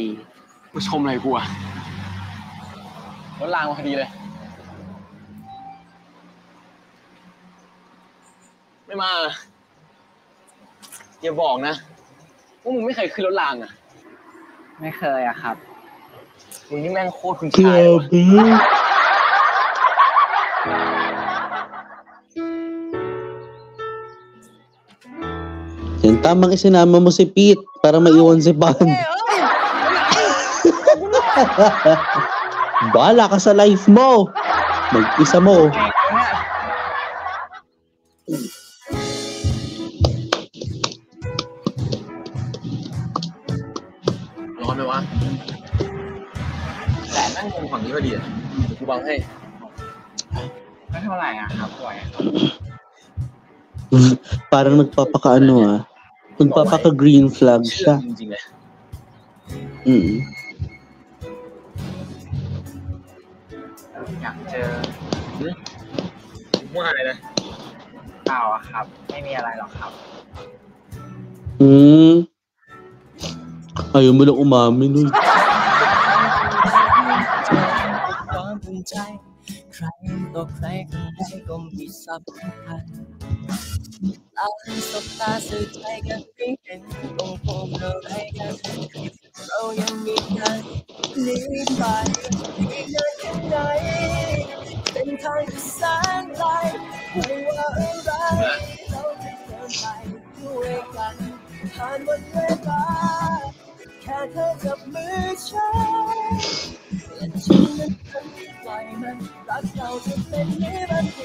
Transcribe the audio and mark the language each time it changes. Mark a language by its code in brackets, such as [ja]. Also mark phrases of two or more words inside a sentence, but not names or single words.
[th] กูชมอะไรกูอะรถรางมาพอดีเลย ไม่มา อย่าบอกนะว่ามึงไม่เคยขึ้นรถรางอะ ไม่เคยอะครับ มึงนี่แม่งโคตรคุณชายเลยว่ะ [tl] Yan, tamang isinama mo si Pete para maiwan si Pan. Bahala ka sa life mo. Mag-isa mo. [th] ร้อนไหมวะแต่นั่งมุมฝั่งนี้พอดีอ่ะกูบังให้ ไม่เท่าไหร่อะครับป่วย [tl] Parang nagpapakaano ah. Nagpapaka- [en] green flag [tl] siya. [th] จริงๆเลย อยากเจอ ว่าไงนะ เปล่าอะครับ ไม่มีอะไรหรอกครับ [tl] Ayaw mo lang umamin eh. [th] ความภูมิใจใครต่อใครข้างในก็มีสำคัญตาสบตาสื่อใจกันไม่ เห็นต้องพบอะไรกันเรายังมีกันนี้ไปอีกนานแค่ไหนเป็นทางที่แสนไกลไม่ว่าอะไรเราจะเดินไปด้วยกันผ่านวันเวลาแค่เธอจับมือฉันและฉันนั้นคงปล่อยมันรักเราจะเป็นนิรันดร์